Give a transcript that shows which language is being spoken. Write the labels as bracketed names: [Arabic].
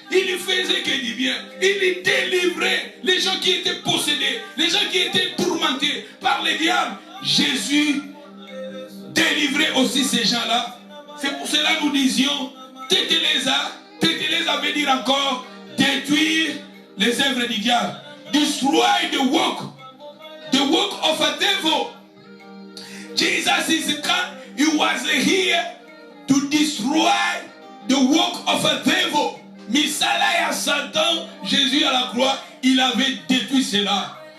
[French] Il ne faisait que du bien. Il délivrait les gens qui étaient possédés, les gens qui étaient tourmentés par les diables. Jésus délivrait aussi ces gens-là. C'est pour cela que nous disions, Tétélésa veut dire encore détruire les œuvres du diable. [English] Destroy the work of a devil. Jesus he was here to destroy the work of a devil. [Lingala] Misala ya Satan, [French] Jésus à la croix, il avait détruit cela.